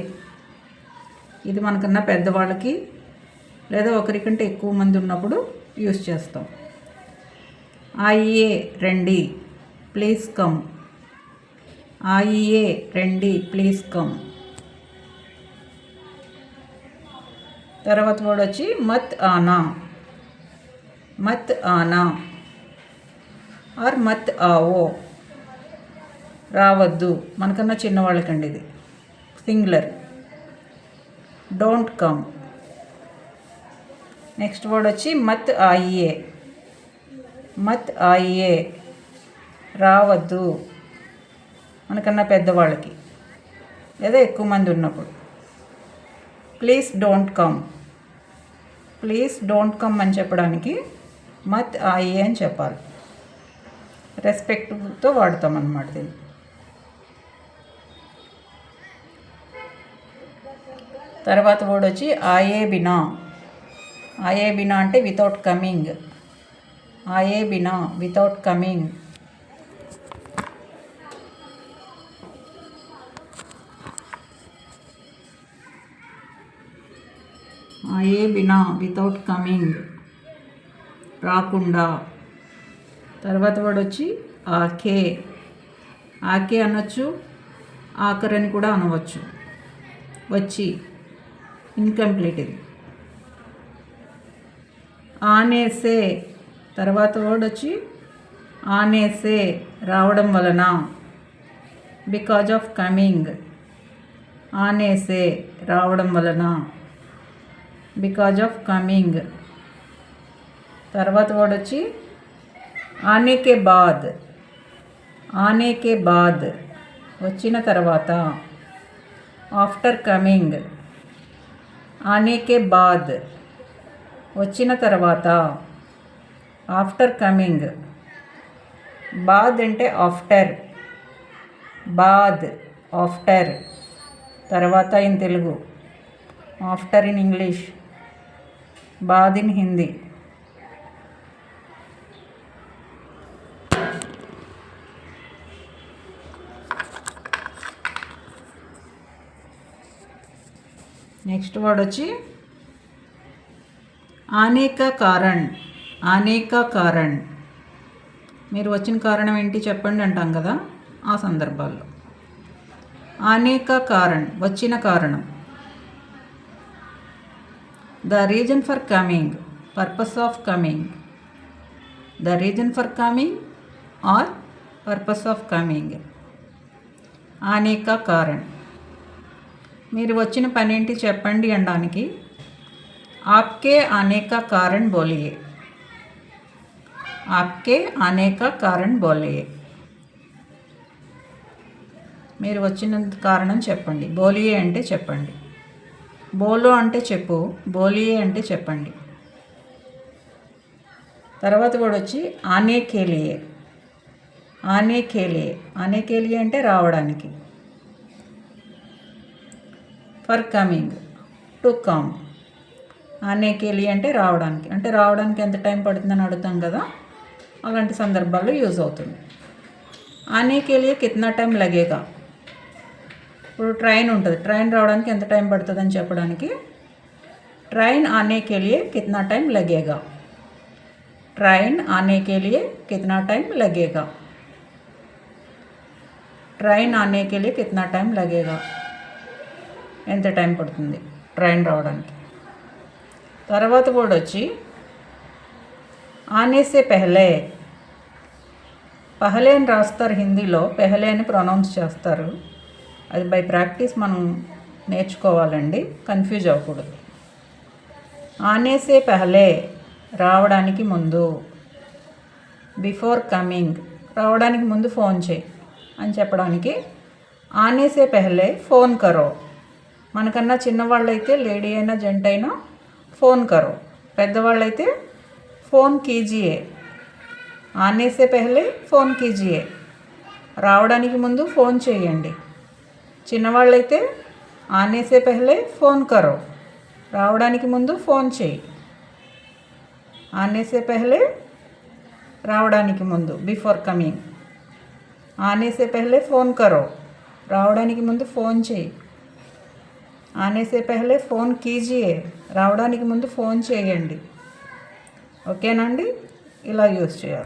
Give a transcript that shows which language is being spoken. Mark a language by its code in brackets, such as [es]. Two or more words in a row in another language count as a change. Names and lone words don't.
[te] ఇది మనకన్నా పెద్దవాళ్ళకి లేదా ఒకరికంటే ఎక్కువ మంది ఉన్నప్పుడు యూస్ చేస్తాం. [en] ఆయియే రండి, please come. ఆయియే రండి, please come. [te] తర్వాత వర్డ్ వచ్చి [hi] मत आना. मत आना ఆర్ मत आओ, [te] రావద్దు. మనకన్నా చిన్నవాళ్ళకండి ఇది, సింగులర్. [en] don't come. next word [te] వచ్చి [hi] मत आइए. मत आइए, [te] రావద్దు. మనకన్నా పెద్దవాళ్ళకి లేదా ఎక్కువ మంది ఉన్నప్పుడు. [en] please don't come. please don't come [te] అని చెప్పడానికి [hi] मत आइए [te] అని చెప్పాలి. రెస్పెక్ట్తో వాడతాం అన్నమాట దీన్ని. తర్వాత వర్డ్ వచ్చి [hi] आए बिना. आए बिना అంటే [en] without coming. [hi] आए बिना, [en] without coming. [hi] आए बिना, [en] without coming, రాకుండా. [te] తర్వాత వర్డ్ వచ్చి ఆకే. ఆకే అనొచ్చు, ఆకర్ అని కూడా అనవచ్చు. వచ్చి, ఇన్కంప్లీట్ ఇది. ఆనేసే. తర్వాత వర్డ్ వచ్చి ఆనేసే, రావడం వలన. [en] because of coming. ఆనేసే, [te] రావడం వలన. [en] because of coming. [te] తర్వాత వర్డ్ వచ్చి [hi] आने के बाद. आने के बाद, [te] వచ్చిన తర్వాత. [en] after coming. [hi] आने के बाद, [te] వచ్చిన తర్వాత. [en] after coming. బాద్ అంటే ఆఫ్టర్. [hi] బాద్, ఆఫ్టర్. [en] తర్వాత in Telugu, after in English, బాద్ in Hindi. next word [te] వచ్చి [hi] आने का कारण. आने का कारण, [te] మీరు వచ్చిన కారణం ఏంటి చెప్పండి అంటాం కదా, ఆ సందర్భాల్లో. [hi] आने का कारण, [te] వచ్చిన కారణం. [en] The reason for coming, purpose of coming. The reason for coming or purpose of coming. [hi] आने का कारण, [te] మీరు వచ్చిన పని ఏంటి చెప్పండి అనడానికి [hi] आपके आने का कारण बोलिए. आपके आने का कारण बोलिए, [te] మీరు వచ్చిన కారణం చెప్పండి. బోలియే అంటే చెప్పండి. బోలో అంటే చెప్పు, బోలియే అంటే చెప్పండి. తర్వాత కూడా వచ్చి [hi] आने के लिए. आने के लिए. आने के लिए [te] అంటే రావడానికి. [en] for coming, to come. [hi] आने के लिए [te] అంటే రావడానికి. అంటే రావడానికి ఎంత టైం పడుతుందని అడుగుతాం కదా, అలాంటి సందర్భాల్లో యూజ్ అవుతుంది. [hi] आने के लिए कितना टाइम लगेगा. [te] ఇప్పుడు ట్రైన్ ఉంటుంది, ట్రైన్ రావడానికి ఎంత టైం పడుతుందని చెప్పడానికి [hi] ट्रेन आने के लिए कितना टाइम लगेगा. ट्रेन आने के लिए कितना टाइम लगेगा. ट्रेन आने के लिए कितना टाइम लगेगा, [te] ఎంత టైం పడుతుంది ట్రైన్ రావడానికి. తర్వాత కూడా వచ్చి [hi] आने से पहले. [te] పహలే అని రాస్తారు హిందీలో, పెహలే అని ప్రొనౌన్స్ చేస్తారు. అది [en] by practice [te] మనం నేర్చుకోవాలండి, కన్ఫ్యూజ్ అవ్వకూడదు. [hi] आने से पहले, [te] రావడానికి ముందు. [en] before coming, [te] రావడానికి ముందు ఫోన్ చేయి అని చెప్పడానికి [hi] आने से पहले फ़ोन करो. [te] మనకన్నా చిన్నవాళ్ళైతే లేడీ అయినా జెంట్ అయినా [hi] फ़ोन करो. పెద్దవాళ్ళైతే फ़ोन कीजिए. आने से पहले फ़ोन कीजिए. [te] రావడానికి ముందు ఫోన్ చేయండి. చిన్నవాళ్ళైతే [hi] आने से पहले फ़ोन करो, [te] రావడానికి ముందు ఫోన్ చేయి. [hi] आने से पहले [te] రావడానికి ముందు, [en] before coming. [hi] आने से पहले फ़ोन करो, [te] రావడానికి ముందు ఫోన్ చేయి. [hi] आने से पहले फ़ोन कीजिए, [te] రావడానికి ముందు ఫోన్ చేయండి. ఓకేనండి, ఇలా యూజ్ చేయాలి.